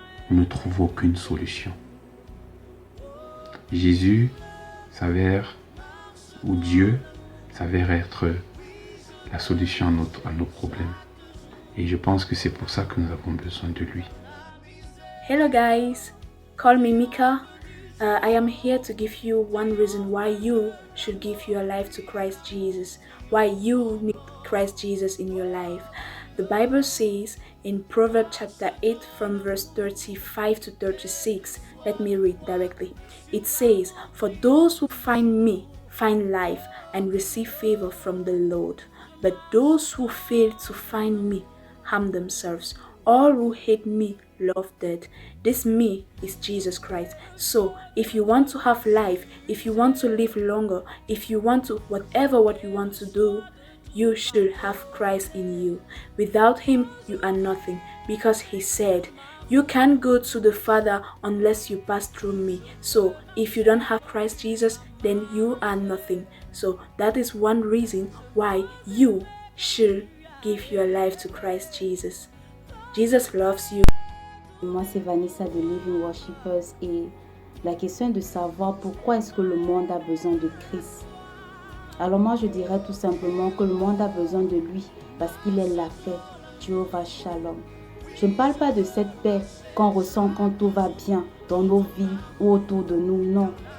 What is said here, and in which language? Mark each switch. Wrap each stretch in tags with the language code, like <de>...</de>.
<fr>Nous ne trouvons aucune solution. Jésus s'avère, ou Dieu s'avère être la solution à nos problèmes. Et je pense que c'est pour ça que nous avons besoin de lui.</fr> <en>Hello guys, call me Mika. I am here to give you one reason why you should give your life to Christ Jesus, why you need Christ Jesus in your life. The Bible says in Proverbs chapter 8 from verse 35 to 36, let me read directly. It says, "For those who find me find life and receive favor from the Lord, but those who fail to find me harm themselves. All who hate me love death." This me is Jesus Christ. So if you want to have life, if you want to live longer, if you want to what you want to do, you should have Christ in you. Without him, you are nothing, because he said, "You can't go to the Father unless you pass through me." So if you don't have Christ Jesus, then you are nothing. So that is one reason why you should give your life to Christ Jesus. Jesus loves you.</en> <fr>Moi, c'est Vanessa de Living Worshippers et la question est de savoir pourquoi est-ce que le monde a besoin de Christ. Alors moi, je dirais tout simplement que le monde a besoin de lui parce qu'il est la paix, Jehovah Shalom. Je ne parle pas de cette paix qu'on ressent quand tout va bien dans nos vies ou autour de nous, non.</fr>